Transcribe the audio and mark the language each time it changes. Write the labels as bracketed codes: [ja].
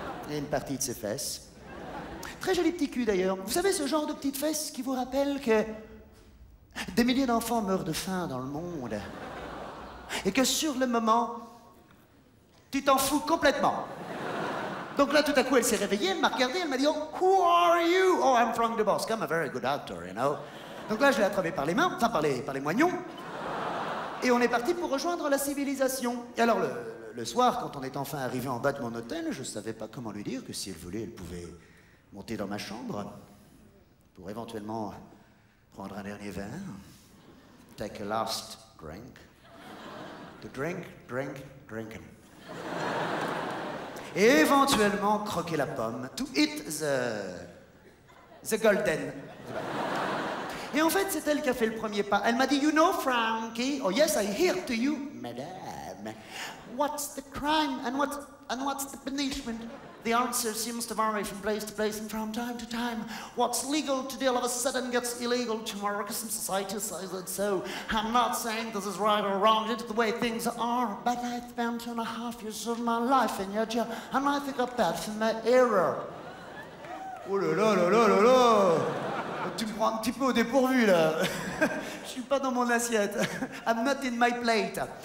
[fr] Et une partie de ses fesses. Très joli petit cul d'ailleurs. Vous savez, ce genre de petites fesses qui vous rappellent que des milliers d'enfants meurent de faim dans le monde. Et que sur le moment, tu t'en fous complètement. Donc là, tout à coup, elle s'est réveillée, elle m'a regardé, elle m'a dit, [en] oh, who are you? Oh, I'm Frank DeBosk, I'm a very good actor, you know. [fr] Donc là, je l'ai attrapé par les mains, enfin par les moignons. Et on est parti pour rejoindre la civilisation. Et alors, le soir, quand on est enfin arrivé en bas de mon hôtel, je savais pas comment lui dire que si elle voulait, elle pouvait monter dans ma chambre pour éventuellement prendre un dernier verre. [en] Take a last drink. To drink, drinking. [fr] Et éventuellement croquer la pomme. [en] To eat the golden. [fr] Et en fait, c'est elle qui a fait le premier pas. Elle m'a dit, [en] you know, Frankie, oh yes, I hear to you, madame. What's the crime and what's the punishment? The answer seems to vary from place to place and from time to time. What's legal today all of a sudden gets illegal tomorrow because society says it so. I'm not saying this is right or wrong, it's the way things are, but I spent 2.5 years of my life in your jail, and I think I've passed my error. [fr] Oh là là là là là là! Tu me prends un petit peu au dépourvu, là. Je suis pas dans mon assiette. [en] I'm not in my plate.